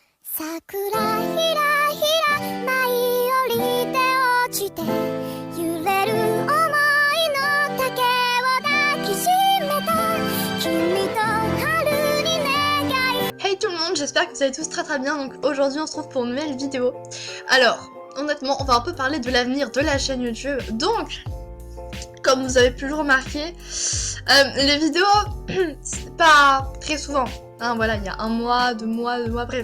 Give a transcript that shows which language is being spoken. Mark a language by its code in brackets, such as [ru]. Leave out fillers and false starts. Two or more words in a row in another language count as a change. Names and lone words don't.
[ja] 桜ひらひら舞い降りて落ちて揺れる想いの丈を抱きしめた君と春に願い。 [fr] Hey tout le monde, j'espère que vous allez tous très bien. Donc aujourd'hui on se retrouve pour une nouvelle vidéo. Alors honnêtement on va un peu parler de l'avenir de la chaîne YouTube. Donc comme vous avez pu le remarquer, les vidéos c'est pas très souvent, hein, voilà, il y a un mois, 2 mois, bref.